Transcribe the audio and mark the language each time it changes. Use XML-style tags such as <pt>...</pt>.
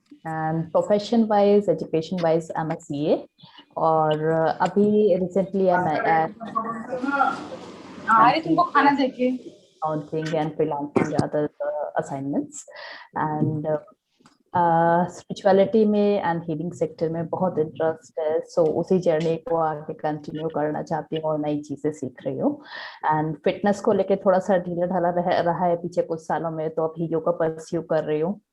<en>and profession wise, education wise I am a CA,</en> <hi>और अभी</hi> <en>recently</en> <hi>तुमको खाना देके</hi> <en>accounting and freelancing other assignments.</en> <hi>And spirituality में एंड हीलिंग सेक्टर में बहुत इंटरेस्ट है. सो उसी जर्नी को आगे कंटिन्यू करना चाहती हूँ और नई चीजें सीख रही हूँ. एंड फिटनेस को लेके थोड़ा सा ढीला ढाला रहा है पीछे कुछ सालों में, तो अभी योगा परस्यू कर रही हूँ.</hi>